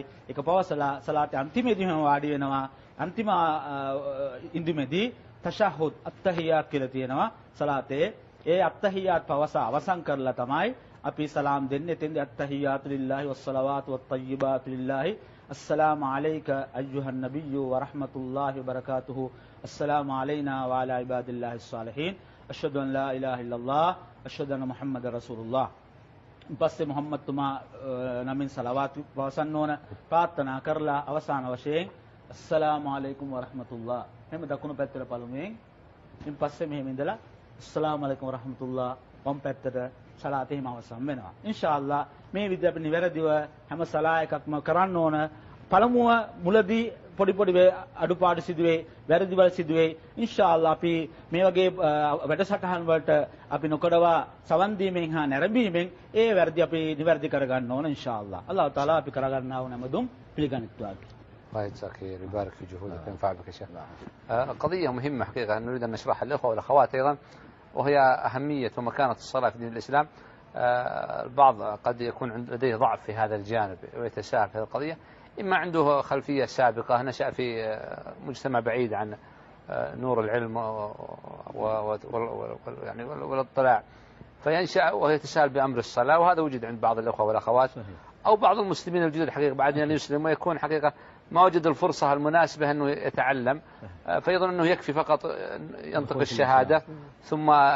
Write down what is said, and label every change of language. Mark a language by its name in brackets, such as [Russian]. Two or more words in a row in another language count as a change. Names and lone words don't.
[Sinhala] එක පවසලා සලාතේ අන්තිමේදී වාඩි වෙනවා. අන්තිම ඉන්දුමේදී [Arabic] تشهد التحيات [Sinhala] කියලා තියෙනවා සලාතේ. ඒ අත්තහියාත් පවස අවසන් කරලා තමයි අපි සලාම් දෙන්නේ. [Arabic] එතෙන්දී التحيات لله والصلوات والطيبات لله السلام عليك أيها النبي ورحمة الله وبركاته السلام علينا وعلى عباد الله الصالحين أشهد أن لا إله إلا الله أشهد أن محمد رسول الله [Sinhala] පස්සේ මොහම්මද් තුමා නමින් සලවාත් පවසන්න ඕන ප්‍රාර්ථනා කරලා අවසාන වශයෙන් [Arabic] السلام عليكم ورحمة الله [Sinhala] මෙහෙම දකුණු පැත්තට පළමුවෙන් ඉන් පස්සේ මෙහෙම ඉඳලා [Arabic] السلام عليكم ورحمة الله [Sinhala] වම් පැත්තට සලාත් එහෙම අවසන් වෙනවා ඉන්ෂාඅල්ලාහ් මේ විදිහට අපි නිවැරදිව හැම සලා එකක්ම කරන්න ඕන පළමුව මුලදී පොඩි අඩුපාඩු සිදුවේ වැරදිවල් සිදුවේ ඉන්ෂාඅල්ලාහ් අපි මේ වගේ වැඩසටහන් වලට අපි නොකඩවා සවන් දීමෙන් හා නැරඹීමෙන් ඒ වැරදි අපි නිවැරදි කරගන්න ඕන ඉන්ෂාඅල්ලාහ් [Arabic] الله تعالى [Sinhala] අපි කරගන්නා වූ නැමදුම් පිළිගනිත්වා. [Arabic] الله يجزاك خير ويبارك في جهودك وينفع بك يا شيخ. قضية مهمة حقيقة نريد أن نشرحها للأخوة والأخوات أيضا وهي أهمية ومكانة الصلاة في دين الإسلام. البعض قد يكون لديه ضعف في هذا الجانب ويتساهل في هذه القضية إما عنده خلفية سابقة نشأ في مجتمع بعيد عن نور العلم يعني والاطلاع فينشأ ويتساهل بأمر الصلاة وهذا وجد عند بعض الأخوة والأخوات أو بعض المسلمين الجدد حقيقة بعد أن يسلم ويكون حقيقة ما وجد الفرصة المناسبة أنه يتعلم فيظن أنه يكفي فقط ينطق الشهادة ثم